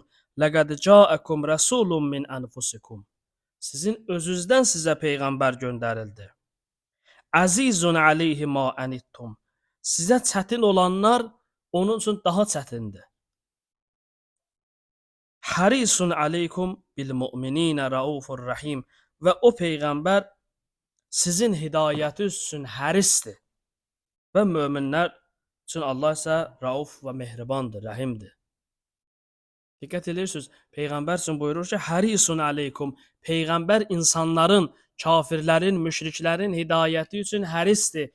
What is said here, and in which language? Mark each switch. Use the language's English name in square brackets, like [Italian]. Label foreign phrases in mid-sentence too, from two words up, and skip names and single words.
[Arabic] لقد جاءكم رسول من أنفسكم. [Azerbaijani] Sizin özünüzdən sizə peyğəmbər göndərildi. [Arabic] عزيز عليه ما عنتم. [Azerbaijani] Sizə çətin olanlar onun üçün daha çətindir. [Arabic] حريص عليكم بالمؤمنين رءوف رحيم. [Azerbaijani] Və o peyğəmbər sizin hidayətiniz üçün hərisdir. Və möminlər üçün Allah isə rauf və mehribandır, rəhimdir. Diqqət edirsiniz, peyğəmbər üçün buyurur ki, [Arabic] حريص عليكم. [Azerbaijani] Peyğəmbər insanların, kafirlərin, müşriklərin hidayəti üçün hərisdir.